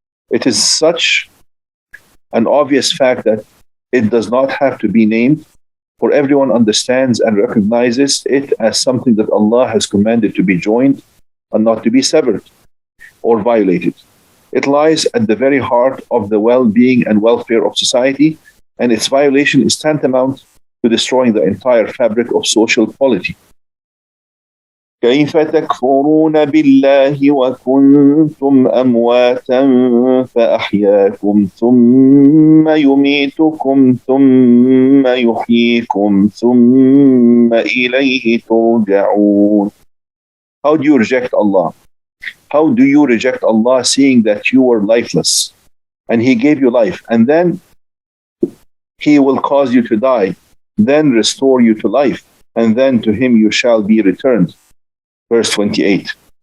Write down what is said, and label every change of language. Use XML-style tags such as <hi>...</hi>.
<en>It is such an obvious fact that it does not have to be named, for everyone understands and recognizes it as something that Allah has commanded to be joined and not to be severed or violated. It lies at the very heart of the well-being and welfare of society, and its violation is tantamount to destroying the entire fabric of social polity.</en> <ar>كيف تكفرون بالله وكنتم أمواتا فأحياكم ثم يميتكم ثم يحييكم ثم إليه ترجعون.</ar> <en>How do you reject Allah? How do you reject Allah, seeing that you were lifeless and He gave you life, and then He will cause you to die, then restore you to life, and then to Him you shall be returned? Verse 28.</en>